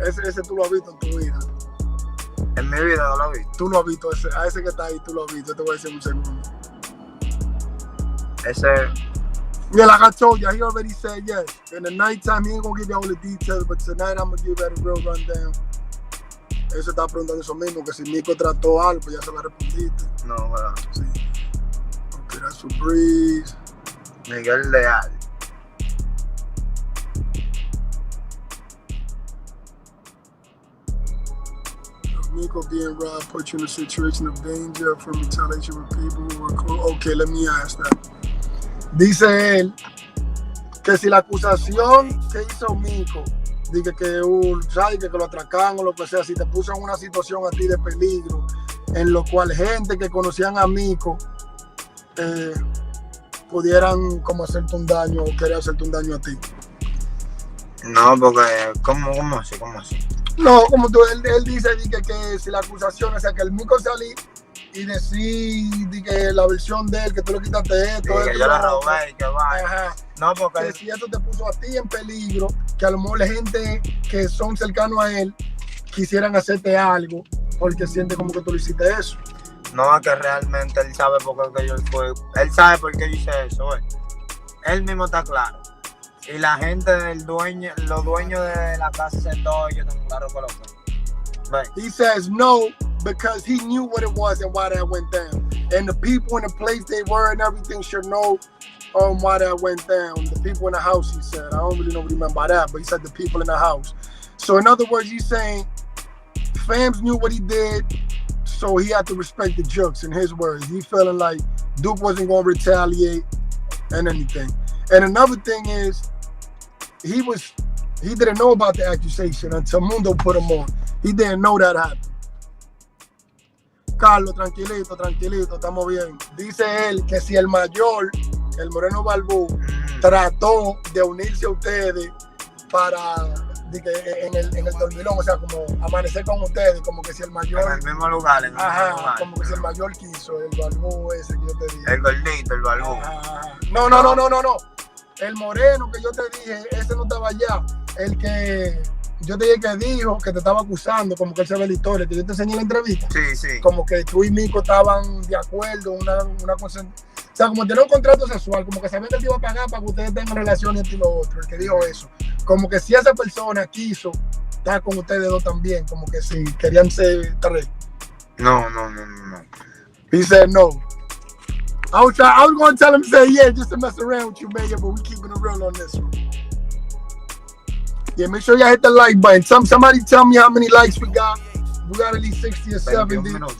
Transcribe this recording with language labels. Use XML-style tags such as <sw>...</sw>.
<es>Ese tú lo has visto en tu vida. En mi vida no lo he visto. Tú lo has visto, a ese que está ahí, tú lo has visto. Te voy a decir un segundo. Ese.</es> <en>Yeah, like I told you, he already said yes. In the nighttime, he ain't gonna give you all the details, but tonight I'm gonna give you a real rundown.</en> <es>Ese está preguntando eso mismo, que si Miko trató algo, pues ya se la respondiste. No, ¿verdad?</es> <en>Sí. Ok, that's for Breeze. Miguel Leal. Miko being robbed put you in a situation of danger from retaliation with people who were close. Okay, let me ask that.</en> <es>Dice él que si la acusación que hizo Miko, dice que lo atracan o lo que sea, si te puso en una situación a ti de peligro en lo cual gente que conocían a Miko pudieran como hacerte un daño o querer hacerte un daño a ti? No, porque, ¿cómo así? No, como tú, él dice que si la acusación es que el Miko salí y decir que la versión de él, que tú le quitaste esto, que yo la robé y que vaya. Ajá. No, porque que si eso te puso a ti en peligro, que a lo mejor la gente que son cercanos a él quisieran hacerte algo porque siente como que tú le hiciste eso. No, es que realmente él sabe por qué yo fui. Él sabe por qué yo hice eso. Él mismo está claro. Y la gente los dueños de la casa se todo, yo tengo claro que lo fue.</es> <en>He says no because he knew what it was and why that went down. And the people in the place they were and everything should know why that went down. The people in the house, he said. I don't really know what he meant by that, but he said the people in the house. So in other words, he's saying Fams knew what he did, so he had to respect the jokes, in his words. He feeling like Duke wasn't going to retaliate and anything. And another thing is, he didn't know about the accusation until Mundo put him on. He didn't know that happened.</en> <es>Carlos, tranquilito, estamos bien. Dice él que si el mayor, el Moreno Balbú, trató de unirse a ustedes para en el dormilón, o sea, como amanecer con ustedes, como que si el mayor... En el mismo lugar, mismo lugar. Como que si el mayor quiso, el Balbú ese que yo te dije. El gordito, el Balbú. No. El moreno que yo te dije, ese no estaba allá. El que yo te dije que dijo que te estaba acusando, como que él se ve la historia, que yo te enseñé en la entrevista. Sí. Como que tú y Miko estaban de acuerdo, una cosa. O sea, como tener un contrato sexual, como que sabían que él te iba a pagar para que ustedes tengan relaciones y lo otro, el que dijo eso. Como que si esa persona quiso estar con ustedes dos también, como que si querían ser tres. No.</es> <en>He said no. I was going to tell him to say yeah, just to mess around with you, Mayor, but we keeping it real on this one. Yeah, make sure y'all hit the like button. Somebody tell me how many likes we got. We got at least 60 or 70.</en>